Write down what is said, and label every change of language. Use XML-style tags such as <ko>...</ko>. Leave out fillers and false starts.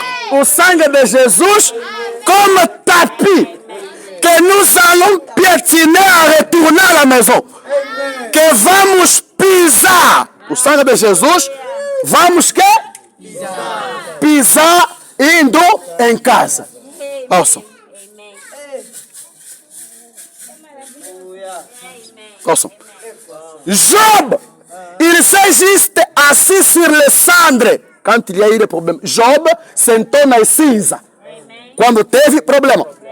<fr>O sangue de Jesus como tapis que nous allons piétiner à retourner à la maison.</fr> <pt>Que vamos pisar. O sangue de Jesus, vamos que? Pisar indo em casa. Ouçam. Ouçam.</pt> <fr>Job, il s'est juste assis sur les cendres quand il y a eu des problèmes.</fr> <pt>Job sentou nas cinzas quando teve problema.</pt>